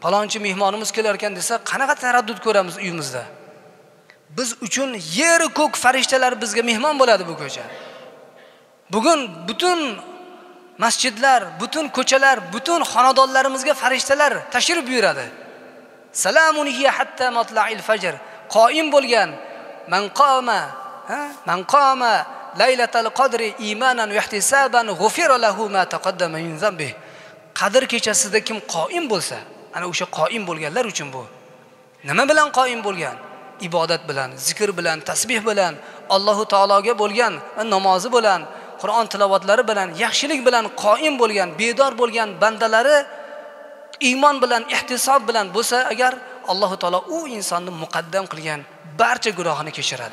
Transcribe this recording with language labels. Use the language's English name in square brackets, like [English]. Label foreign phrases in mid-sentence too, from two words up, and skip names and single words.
[Uzbek] Palonchi mehmonimiz kelar ekan desa, qanaqa taraddud ko'ramiz uyimizda. Biz uchun yer ko'k farishtalar bizga mehmon bo'ladi bu ko'cha. Bugun butun masjidlar, butun ko'chalar, butun xonadonlarimizga farishtalar tashrif buyuradi. [Arabic] سلام هي حتى مطلع الفجر. [Uzbek] Qoim bo'lgan [Arabic] من قام ليلة القدر إيمانا واحتسابا غفر له ما تقدم من ذنبه. [Uzbek] Qadr kechasida kim qoim bo'lsa, ana o'sha qoim bo'lganlar uchun bu. Nima bilan qoim bo'lgan? Ibodat bilan, zikr bilan, tasbih bilan, Allohu taologa bo'lgan namozi bilan, Qur'on tilovatlari bilan, yaxshilik bilan qoim bo'lgan, bedor bo'lgan bandalari iymon bilan, ihtisob bilan bo'lsa agar Allohu taolo u insonni muqaddam qilgan barcha gunohini kechiradi.